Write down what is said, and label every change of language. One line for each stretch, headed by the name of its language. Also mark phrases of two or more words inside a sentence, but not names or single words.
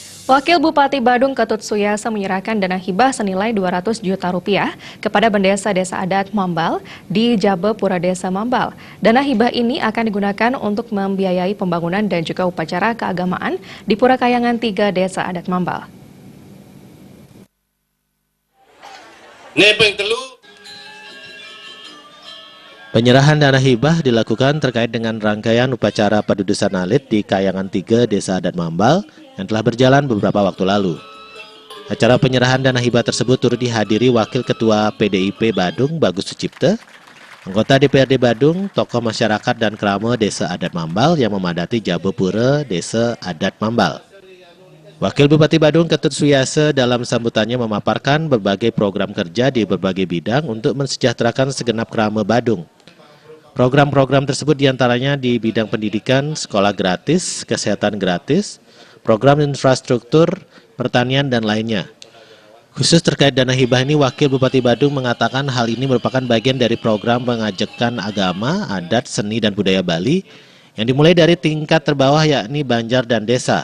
Indonesian: Wakil Bupati Badung Ketut Suyasa menyerahkan dana hibah senilai 200 juta rupiah kepada Bendesa Desa Adat Mambal di Jabepura Desa Mambal. Dana hibah ini akan digunakan untuk membiayai pembangunan dan juga upacara keagamaan di Pura Kayangan 3 Desa Adat Mambal. Penyerahan dana hibah dilakukan terkait dengan rangkaian upacara padudusan alit di Kayangan 3 Desa Adat Mambal yang telah berjalan beberapa waktu lalu. Acara penyerahan dana hibah tersebut turut dihadiri Wakil Ketua PDIP Badung Bagus Sucipte, anggota DPRD Badung, tokoh masyarakat dan krama Desa Adat Mambal yang memadati Jabepura Desa Adat Mambal. Wakil Bupati Badung Ketut Suyasa dalam sambutannya memaparkan berbagai program kerja di berbagai bidang untuk mensejahterakan segenap krama Badung. Program-program tersebut diantaranya di bidang pendidikan, sekolah gratis, kesehatan gratis, program infrastruktur, pertanian, dan lainnya. Khusus terkait dana hibah ini, Wakil Bupati Badung mengatakan hal ini merupakan bagian dari program pengajakan agama, adat, seni, dan budaya Bali yang dimulai dari tingkat terbawah yakni Banjar dan Desa.